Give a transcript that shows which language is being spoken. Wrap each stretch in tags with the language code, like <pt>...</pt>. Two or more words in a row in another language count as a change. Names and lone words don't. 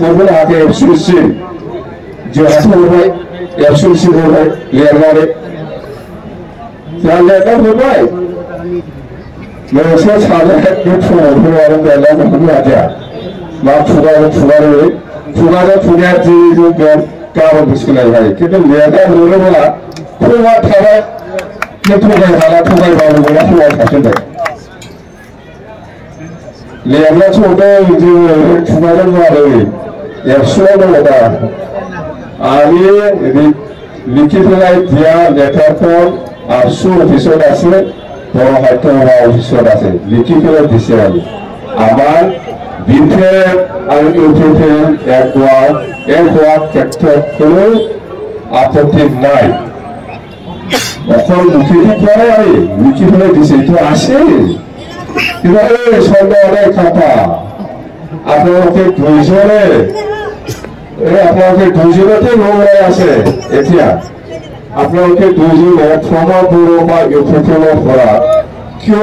<brx>हरनो हायाखै एबसुनिसिम जोंहासो हरबाय एबसुनिसिम हरबाय लिरनानै जोंहा लिरना हरबाय नोंसोर सानैया बे प्रमदखौ आरो लिरनानै हरनो हादिया मा खुगाजों खुगाया दिनै गाबोन बुजिनाय जायो खिन्थु लिरना हरोब्ला थगा थाबाय बे थगायबाला थगायबाबो मोना थगायखाफिनबाय लिरनासो हरदों जोङो खुगाजों बुङाखै एबसुआव दङ दा आंनि लिखिफोराय दिया लेटारखौ आबसु अफिसाव</brx> <as>আছে बर' সাহিত্য সভা অফিসত আছে লিখিফেলে দিছে আমি আমার বিপিএল আর ইউপিপিএল এক হওয়ার ক্ষেত্ৰত কোনো আপত্তি নাই অকল লিখিফেলে দিছে এইটো আছে কিন্তু এই চন্দ্ৰনাথ খাম্পা আপোনালোকে দুইজনতে লৰাই আছে এতিয়া আপোনালোকে দুইজনে প্ৰমদ বড়ো বা ইউপিপিএলৰ পৰা কিয়</as>